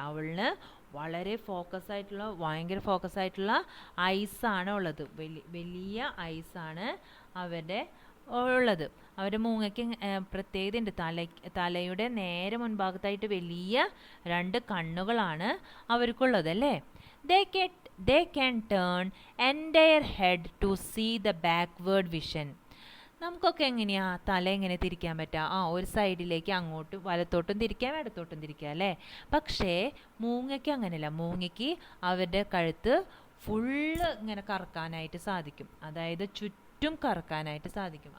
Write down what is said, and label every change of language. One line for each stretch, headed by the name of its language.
Malayalam: അവളിന് വളരെ ഭയങ്കര ഫോക്കസ് ആയിട്ടുള്ള ഐസാണ് ഉള്ളത്. വലിയ ഐസാണ് അവരുടെ ഉള്ളത്. അവരുടെ മൂങ്ങയ്ക്ക് പ്രത്യേകതയുണ്ട്. തലയുടെ നേരെ മുൻഭാഗത്തായിട്ട് വലിയ 2 കണ്ണുകളാണ് അവർക്കുള്ളത് അല്ലേ.
English: They can turn entire head to see the backward vision.
Malayalam: നമുക്കൊക്കെ എങ്ങനെയാ തല എങ്ങനെ തിരിക്കാൻ പറ്റുക? ഒരു സൈഡിലേക്ക് അങ്ങോട്ടും വലത്തോട്ടും തിരിക്കാം, ഇടത്തോട്ടും തിരിക്കാം അല്ലേ. പക്ഷേ മൂങ്ങയ്ക്ക് അങ്ങനെയല്ല. മൂങ്ങയ്ക്ക് അവരുടെ കഴുത്ത് ഫുള്ള് ഇങ്ങനെ കറക്കാനായിട്ട് സാധിക്കും, അതായത് ചുറ്റും കറക്കാനായിട്ട് സാധിക്കും.